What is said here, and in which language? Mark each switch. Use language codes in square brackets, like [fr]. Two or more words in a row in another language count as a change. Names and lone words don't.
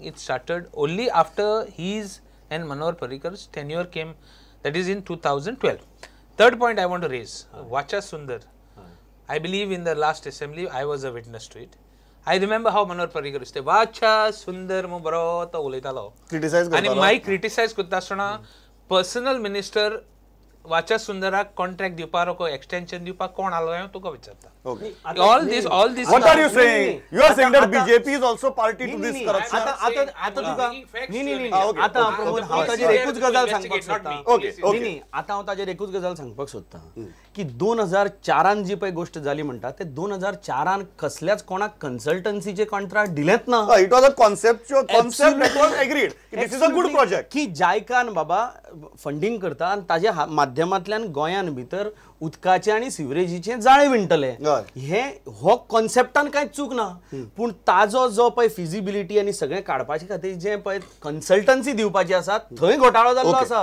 [en] It started only after his and Manohar Parrikar's tenure came, that is in 2012. Third point I want to raise, Vacha Sundar. I believe in the last assembly I was a witness to it. I remember how Manohar Parrikar used to say, Vacha Sundar [kok] mo baro to ulaytalo. [en] Criticize [kok] आणि माई क्रिटिसाइज करता आसतना पर्सनल मिनिस्टर वाचा सुंदराक कॉन्ट्रॅक्ट दिवपाक एक्सटेंशन दिवपाक कोण आलो हांव तुका विचारता. [en] Okay. All this What are you saying? You are saying that BJP is also party to this corruption. [kok] आता प्रमोद हांव ताजेर एकूच गजाल सांगपाक सोदतां. आतां हांव ताजेर एकूच गजाल सांगपाक सोदतां की 2004 जी पळय गोष्ट जाली म्हणटा ते 2004 कसल्याच कोणाक कन्सल्टन्सीचे कॉन्ट्रॅक्ट दिलेत ना. [en] It was a concept that was agreed. This is a good project. [kok] की जायकान बाबा फंडिंग करता आनी ताज्या माध्यमांतल्यान गोंयान भितर उदकाचे आनी सिवरेजीचे जाळे विणटले. हे हो कॉन्सेप्टान कांय चूक ना, पूण ताजो जो पळय फिजिबिलिटी आनी सगळें काडपाचे खातीर जे पळय कन्सल्टन्सी दिवपाची आसा थंय घोटाळो जाल्लो आसा.